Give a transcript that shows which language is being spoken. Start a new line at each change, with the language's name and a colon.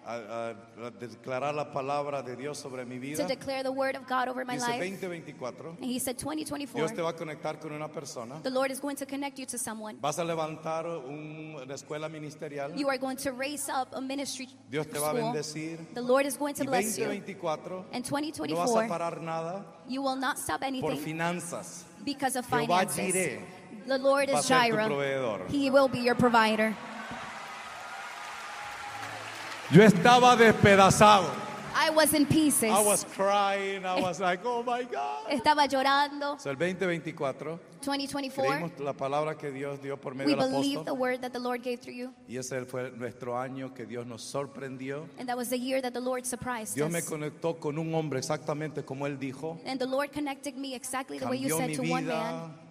Spanish: A declarar la palabra de Dios sobre mi vida.
English: To declare the word of God over my life.
Spanish: Dice 2024.
English: And he said 2024.
Spanish: Dios te va a conectar con una persona.
English: The Lord is going to connect you to someone.
Spanish: Vas a levantar una escuela ministerial.
English: You are going to raise up a ministry.
Spanish: Dios te va a bendecir.
English: The Lord is going to bless you.
Spanish: Y 2024.
English: And 2024.
Spanish: No vas a parar nada.
English: You will not stop anything.
Spanish: Por finanzas.
English: Because of finances. The Lord is Jireh. He will be your provider.
Spanish: Yo estaba despedazado.
English: I was in pieces. I was crying. I was like, oh my God.
Spanish: Estaba llorando. So el 2024.
English: 2024.
Spanish: Creímos la palabra que Dios dio por medio del apóstol.
English: We believe the word that the Lord gave through you.
Spanish: Y ese fue nuestro año que Dios nos sorprendió.
English: And that was the year that the Lord surprised us.
Spanish: Dios me conectó con un hombre exactamente como él dijo.
English: And the Lord connected me exactly the way you said to one man.